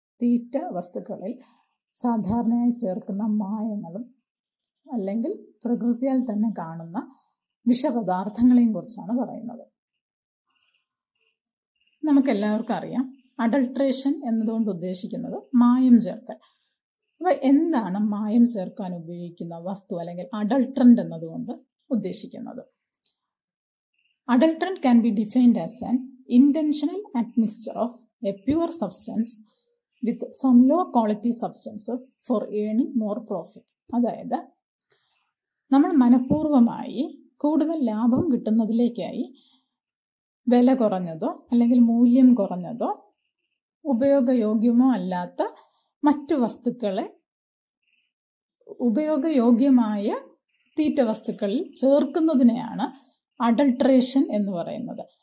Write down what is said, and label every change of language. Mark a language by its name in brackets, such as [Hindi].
[Malayalam] തീറ്റ വസ്തുക്കളിൽ സാധാരണയായി ചേർക്കുന്ന മായങ്ങളും അല്ലെങ്കിൽ പ്രകൃതിയാൽ തന്നെ കാണുന്ന വിഷപദാർത്ഥങ്ങളെയും കുറിച്ചാണ് പറയുന്നത്. നമുക്കെല്ലാവർക്കും അറിയാം, അഡൾട്രേഷൻ എന്നതുകൊണ്ട് ഉദ്ദേശിക്കുന്നത് മായം ചേർക്കൽ. അപ്പോൾ എന്താണ് മായം ചേർക്കാൻ ഉപയോഗിക്കുന്ന വസ്തു അല്ലെങ്കിൽ അഡൾട്രന്റ് എന്നതുകൊണ്ട് ഉദ്ദേശിക്കുന്നത്? [English] Adulterant can be defined as an intentional admixture of a pure substance with some low quality substances for earning more profit. [Malayalam] അതായത് നമ്മൾ മനഃപൂർവമായി കൂടുതൽ ലാഭം കിട്ടുന്നതിലേക്കായി വില കുറഞ്ഞതോ അല്ലെങ്കിൽ മൂല്യം കുറഞ്ഞതോ ഉപയോഗയോഗ്യമോ അല്ലാത്ത മറ്റു വസ്തുക്കളെ ഉപയോഗയോഗ്യമായ തീറ്റ വസ്തുക്കളിൽ ചേർക്കുന്നതിനെയാണ് അഡൾട്രേഷൻ എന്ന് പറയുന്നത്.